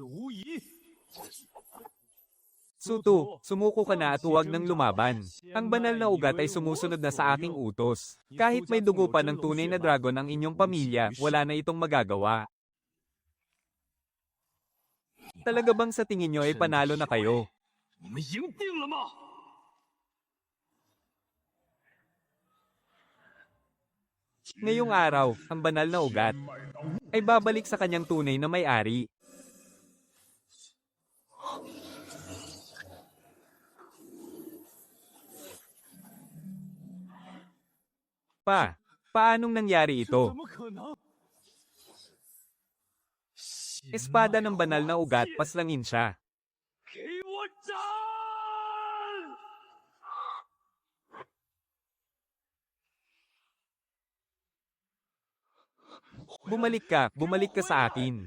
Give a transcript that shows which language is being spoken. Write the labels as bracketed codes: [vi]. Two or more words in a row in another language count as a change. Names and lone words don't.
[tl] Sutu, sumuko ka na at huwag nang lumaban. Ang banal na ugat ay sumusunod na sa aking utos. Kahit may dugo pa ng tunay na dragon ang inyong pamilya, wala na itong magagawa. Talaga bang sa tingin nyo ay panalo na kayo? [zh] 你们赢定了吗？ [tl] Ngayong araw, ang banal na ugat ay babalik sa kanyang tunay na may-ari. Paanong nangyari ito? [zh] 怎么可能？ [tl] Espada ng banal na ugat, paslangin siya. [zh] 给我斩！ [tl] Bumalik ka sa akin.